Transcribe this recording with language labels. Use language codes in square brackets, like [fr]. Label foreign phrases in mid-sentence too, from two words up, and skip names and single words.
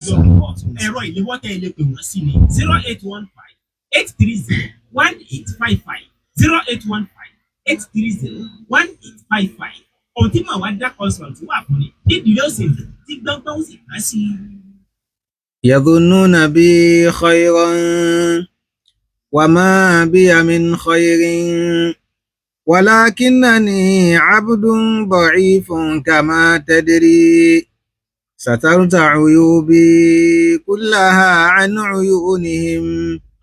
[yo] ẹ̀rọ ìléwọ́ tẹ́ ẹ lè pè wọ́n sí ni 0815-830-1855 0815-830-1855 ohun tí màá wá dá consult wà fún ni nídìí òṣèlú tí gbọ́ngbọ́n sì ká sí i. [ar] يظنون بي خيرا وما بي من خير ولكنني عبد ضعيف كما تدري سترت عيوبي كلها عن عيونهم